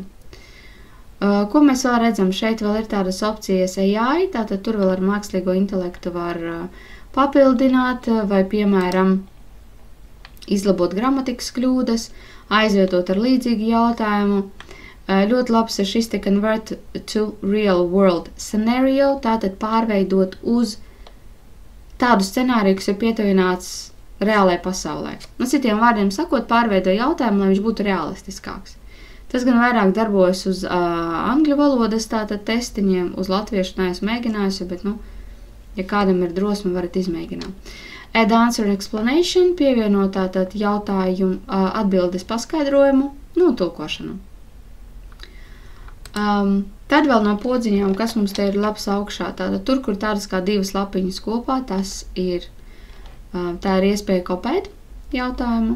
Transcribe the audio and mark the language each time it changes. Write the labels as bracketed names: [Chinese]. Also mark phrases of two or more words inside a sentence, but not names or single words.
[Latvian] Ko mēs vēl redzam? Šeit vēl ir tādas opcijas AI, tātad tur vēl ar mākslīgo intelektu var papildināt vai, piemēram, izlabot gramatikas kļūdas, aizvietot ar līdzīgu jautājumu. Ļoti labs ir šis te [English] convert to real world scenario, [Latvian] tātad pārveidot uz tādu scenāriju, kas ir pietuvināts reālajai pasaulē. Citiem vārdiem sakot, pārveido jautājumu, lai viņš būtu realistiskāks. Tas gan vairāk darbojas uz angļu valodas tātad testiņiem, uz latviešu neesmu mēģinājusi, bet, ja kādam ir drosme, varat izmēģināt. [English] Add answer explanation, [Latvian] pievienot tātad jautājumu atbildes paskaidrojumu, tulkošanu. Tad vēl no podziņām, kas mums te ir labs augšā, tātad tur, kur tādas kā divas lapiņas kopā, tā ir iespēja kopēt jautājumu.